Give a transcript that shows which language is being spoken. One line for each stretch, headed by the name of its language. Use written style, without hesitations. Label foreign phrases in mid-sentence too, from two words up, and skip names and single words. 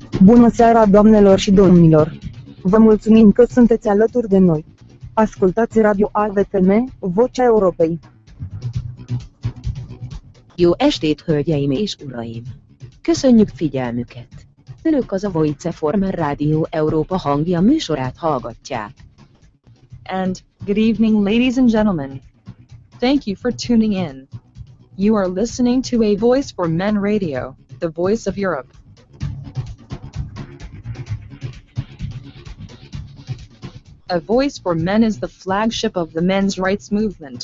Romanian: Bună seara, doamnelor și domnilor! Vă mulțumim că sunteți alături de noi. Ascultați Radio AVTM, Vocea Europei.
Hungarian: Jó estét, hölgyeim és uraim! Köszönjük figyelmüket! Önök az a Voice Former Rádió Európa hangja műsorát hallgatják.
English: And, good evening ladies and gentlemen. Thank you for tuning in. You are listening to A Voice for Men Radio, the voice of Europe. A Voice for Men is the flagship of the men's rights movement.